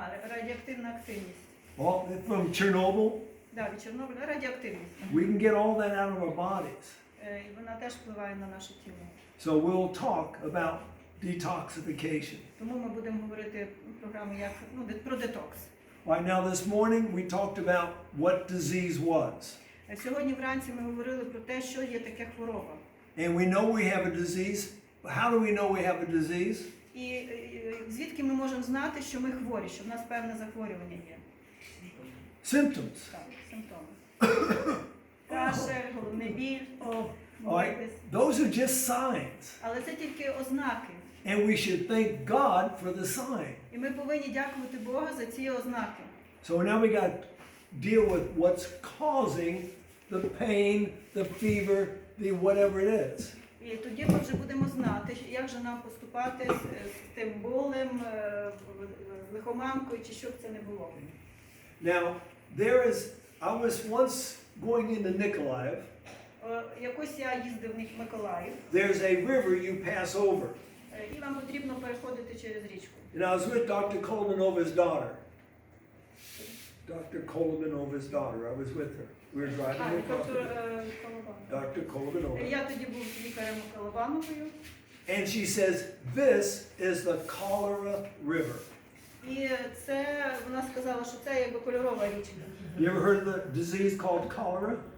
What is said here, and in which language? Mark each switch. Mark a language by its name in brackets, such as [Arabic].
[Ukrainian] радіоактивна активність. [English] All from Chernobyl. [Ukrainian] Да, від Чорнобиля радіоактивність. [English] We can get all that out of our bodies. [Ukrainian] І вона теж впливає на наше тіло. [English] So we'll talk about detoxification. [Ukrainian] Тому ми будемо говорити програму як про детокс. [English] Right now this morning we talked about what disease was. [Ukrainian] Сьогодні вранці ми говорили про те, що є таке хвороба. [English] And we know we have a disease. How do we know we have a disease? [Ukrainian] І звідки ми можемо знати, що ми хворі, що в нас певне захворювання є? [English] Symptoms. [Ukrainian] Так, симптоми. Кашель, головний біль, [English] All right. Those are just signs. [Ukrainian] але це тільки ознаки. [English] And we should thank God for the sign. [Ukrainian] І ми повинні дякувати Бога за ці ознаки. [English] So now we got to deal with what's causing the pain, the fever, the whatever it is. [Ukrainian] І тоді ми вже будемо знати, як же нам поступати з тим болем, лихоманкою, чи що б це не було. [English] Now, I was once going into Nikolaev. [Ukrainian] Якось я їздив в Миколаїв, [English] There's a river you pass over. [Ukrainian] і вам потрібно переходити через річку. [English] And I was with Dr. Kolomanova's daughter. Dr. Kolomanova's daughter. I was with her. We were driving across the river. Dr. Kolomanova. [Ukrainian] Я тоді був лікарем Колобановою. [English] And she says, this is the cholera river. [Ukrainian] І це, вона сказала, що це якби кольорова річка. [English] You ever heard of the disease called cholera?